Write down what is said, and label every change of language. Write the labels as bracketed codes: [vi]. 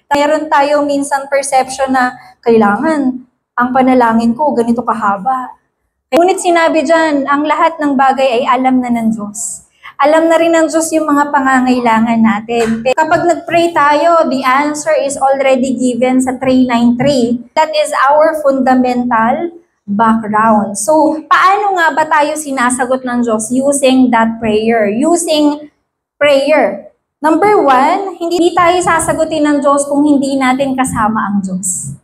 [tl] Mayroon tayo minsan perception na kailangan ang panalangin ko ganito kahaba. Ngunit sinabi dyan, ang lahat ng bagay ay alam na ng Diyos. Alam na rin ng Diyos yung mga pangangailangan natin. Kapag nag-pray tayo, [en] the answer is already given sa 393. That is our fundamental background. [tl] So, paano nga ba tayo sinasagot ng Diyos [en] using that prayer? Using prayer. [tl] Number 1, hindi tayo sasagutin ng Diyos kung hindi natin kasama ang Diyos.